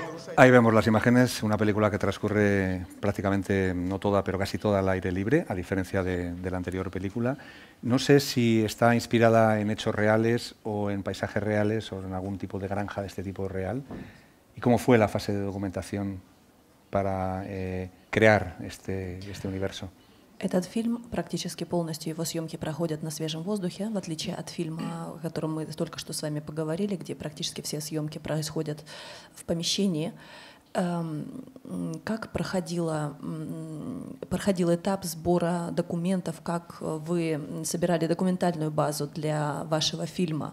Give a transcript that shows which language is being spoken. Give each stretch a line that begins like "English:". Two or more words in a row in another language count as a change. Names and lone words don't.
Spanish: Ahí vemos las imágenes, una película que transcurre prácticamente, no toda, pero casi toda al aire libre, a diferencia de la anterior película. No sé si está inspirada en hechos reales o en paisajes reales o en algún tipo de granja de este tipo real. ¿Y cómo fue la fase de documentación para crear este universo?
Russian: Этот фильм, практически полностью его съемки проходят на свежем воздухе, в отличие от фильма, о котором мы только что с вами поговорили, где практически все съемки происходят в помещении. Как проходил этап сбора документов, как вы собирали документальную базу для вашего фильма?